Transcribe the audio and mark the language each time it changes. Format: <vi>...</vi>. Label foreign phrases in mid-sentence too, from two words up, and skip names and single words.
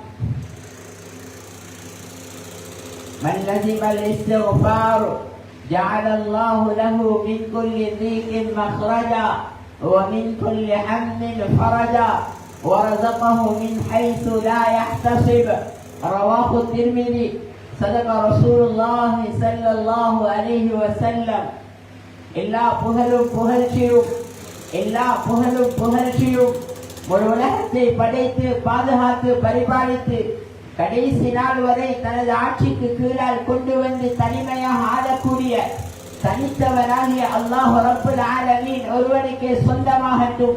<ar>من لزم الاستغفار جعل الله له من كل ضيق مخرجا ومن كل هم فرجا ورزقه من حيث لا يحتسب. رواه الترمذي. صدق رسول الله صلى الله عليه وسلم.</ar> <ta>எல்லா புகழும் புகழ்ச்சியும் ஒரு உலகத்தை படைத்து பாதுகாத்து பரிபாலித்து கடைசி நாள் வரை தனது ஆட்சிக்கு கீழால் கொண்டு வந்து தனிமையாக ஆளக்கூடிய தனித்தவராகிய</ta> <ar>الله رب العالمين</ar> <ta>ஒருவனுக்கே சொந்தமாகட்டும்.</ta>